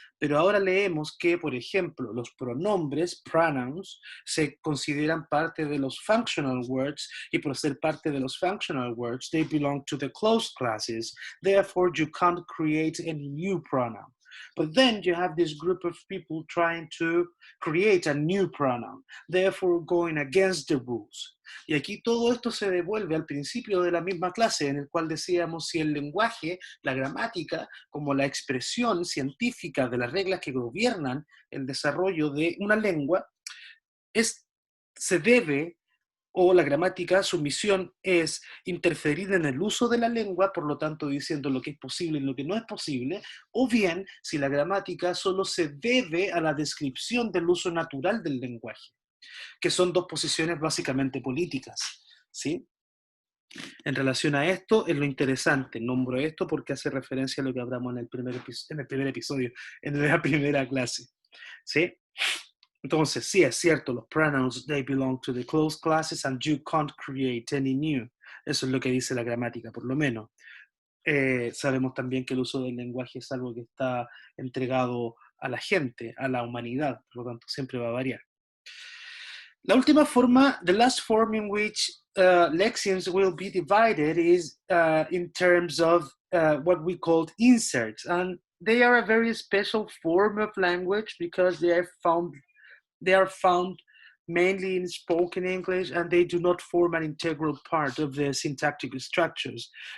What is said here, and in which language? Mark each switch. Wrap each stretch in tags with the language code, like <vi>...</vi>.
<es>pero ahora leemos que, por ejemplo, los pronombres, pronouns, se consideran parte de los functional words, y por ser parte de los functional words,</es> <en>they belong to the closed classes. Therefore, you can't create any new pronoun. But then you have this group of people trying to create a new pronoun, therefore going against the rules.</en> <es>Y aquí todo esto se devuelve al principio de la misma clase, en el cual decíamos si el lenguaje, la gramática, como la expresión científica de las reglas que gobiernan el desarrollo de una lengua, se debe, o la gramática, su misión es interferir en el uso de la lengua, por lo tanto diciendo lo que es posible y lo que no es posible, o bien si la gramática solo se debe a la descripción del uso natural del lenguaje, que son 2 posiciones básicamente políticas, ¿sí? En relación a esto, es lo interesante, nombro esto porque hace referencia a lo que hablamos en el primer episodio, en la primera clase, ¿sí? Entonces, sí, es cierto, los</es> <en>pronouns, they belong to the closed classes and you can't create any new.</en> <es>Eso es lo que dice la gramática, por lo menos. Sabemos también que el uso del lenguaje es algo que está entregado a la gente, a la humanidad, por lo tanto, siempre va a variar. La última forma,</es> <en>the last form in which lexemes will be divided is in terms of what we call inserts. And they are a very special form of language because they are found mainly in spoken English, and they do not form an integral part of the syntactic structures.</en>